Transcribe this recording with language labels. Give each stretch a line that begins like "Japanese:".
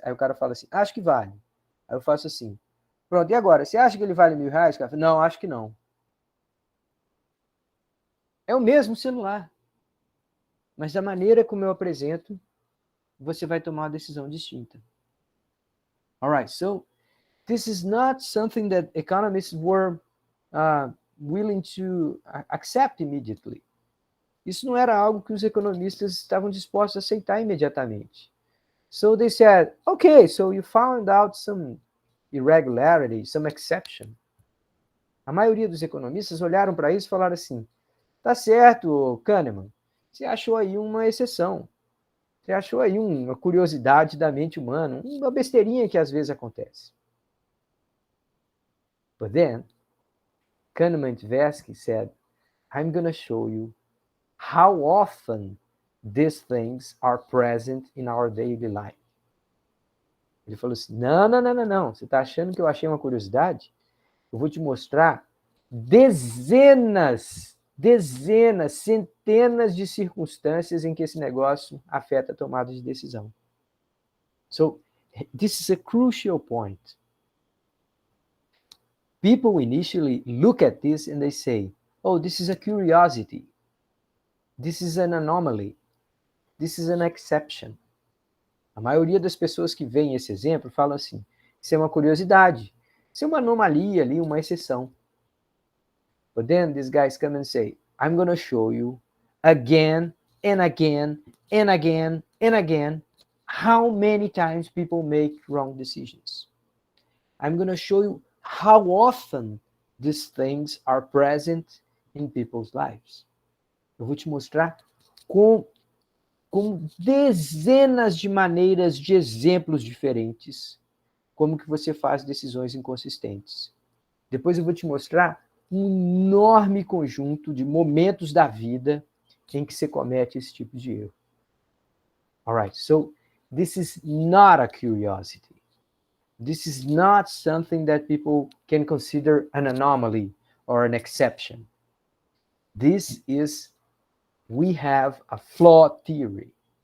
Portuguese: Aí o cara fala assim, acho que vale. Aí eu faço assim, pronto, e agora? Você acha que ele vale R$ 1.000? O cara fala, não, acho que não. É o mesmo celular. Mas da maneira como eu apresento, você vai tomar uma decisão distinta.
English: Alright, so this is not something that economists were willing to accept immediately.
Portuguese: isso não era algo que os economistas estavam dispostos a aceitar imediatamente.
English: So they said, okay, so you found out some irregularity, some exception.
Portuguese: A maioria dos economistas olharam para isso e falaram assim, tá certo, Kahneman, você achou aí uma exceção. Você achou aí uma curiosidade da mente humana, uma besteirinha que às vezes acontece.
English: But then, Kahneman Tversky said, I'm going to show you how often these things are present in our daily life.
Portuguese: Ele falou assim, não. Você está achando que eu achei uma curiosidade? Eu vou te mostrar dezenas, centenas de circunstâncias em que esse negócio afeta a tomada de decisão.
English: So, this is a crucial point. People initially look at this and they say, oh, this is a curiosity. This is an anomaly. This is an exception.
Portuguese: A maioria das pessoas que veem esse exemplo falam assim, isso é uma curiosidade, isso é uma anomalia ali, uma exceção.
English: But then these guys come and say, I'm going to show you again and again and again and again how many times people make wrong decisions. I'm going to show you how often these things are present in people's lives.
Portuguese: Eu vou te mostrar com dezenas de maneiras, de exemplos diferentes, como que você faz decisões inconsistentes. Depois eu vou te mostrar um enorme conjunto de momentos da vida em que você comete esse tipo de erro.
English: Alright, so this is not a curiosity. This is not something that people can consider an anomaly or an exception. This is, we have a flawed theory.